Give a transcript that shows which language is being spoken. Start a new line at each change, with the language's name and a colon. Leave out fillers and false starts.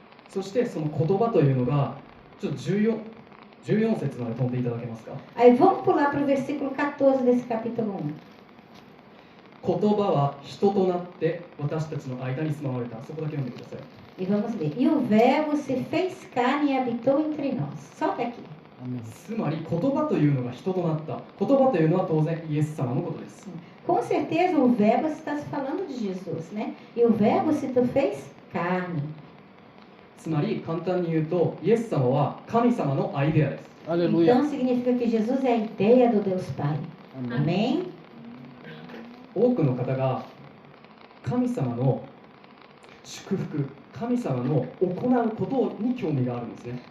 Japanese: そしてその言葉というのがちょっと14節まで飛んでいただけますか。
Portuguese: Aí vamos pular para o versículo 14 desse capítulo 1.
Japanese: 言葉は人となって私たちの間に住まわれた。そこだけ読んでください。
Portuguese: E vamos ler. E o verbo se fez carne e habitou entre nós. Só até aqui.
Japanese: つまり言葉というのが人となった。言葉というのは当然イエス様のことです。
Portuguese: Com certeza o verbo está se falando de Jesus, né? E o verbo se fez carne.
Japanese: つまり簡単に言うとイエス様は神様のアイデアです。
Portuguese: Então significa que Jesus é a ideia do Deus Pai. Amém?
Japanese: 多くの方が神様の祝福、神様の行うことに興味があるんですね。